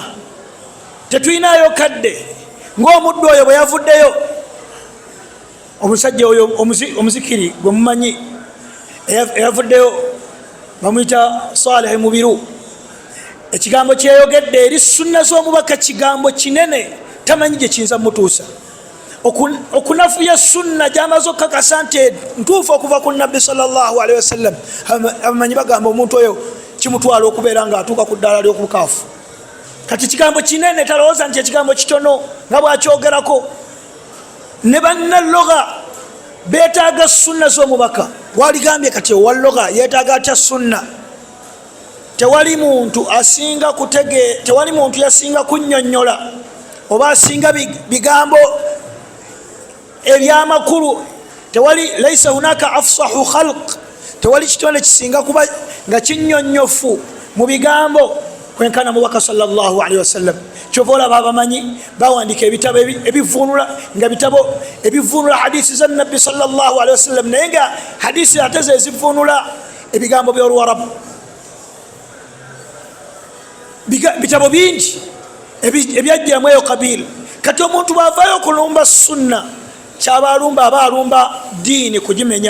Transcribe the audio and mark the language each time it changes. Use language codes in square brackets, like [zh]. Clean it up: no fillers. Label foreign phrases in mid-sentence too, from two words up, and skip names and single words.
[lg] Tetulinayo kadde ng'omuddu oyo bwe yavuddeyo, omusajja oyo omuzikiri gwe mumanyi eyavuddeyo bamuyita Saleh Mubiru, ekigambo kyeyogedde eri sunna z'omubaka kigambo kinene, tamanyi gye kiyinza mutuusa. Okunafuya sunna gy'amaze okukakasa nti ntuufu okuva ku nabbi [ar] صلى الله عليه وسلم, [lg] abamanyi bagamba omuntu oyo kimutwala okubeera ng'atuuka ku ddaala ly'okukaafu. Kati kigambo kinene, talowooza nti ekigambo kitono nga bw'akyogerako. Ne bannalloga beetaaga sunna z'omubaka. Waligambye kati owalloga yeetaaga atya sunna? Tewali muntu yasinga kunnyonnyola oba asinga bigambo ebyamakulu. Tewali [ar] ليس هناك أفصح خلق, [lg] tewali kitonde kisinga kuba nga kinnyonnyofu mu bigambo kwenkana mubaka [ar] صلى الله عليه وسلم. [lg] Kyovola babamanyi bawandika ebitabo ebivunula nga bitabo ebivunula hadisi za nabbi [ar] صلى الله عليه وسلم, [lg] naye nga hadisi ate ze zivunula ebigambo by'Oluwarabu. Bitabo bingi ebyajjiramu eyo kabiri. Kati omuntu bwavayo okulumba sunna, kyaba alumba aba alumba ddiini kugimenya.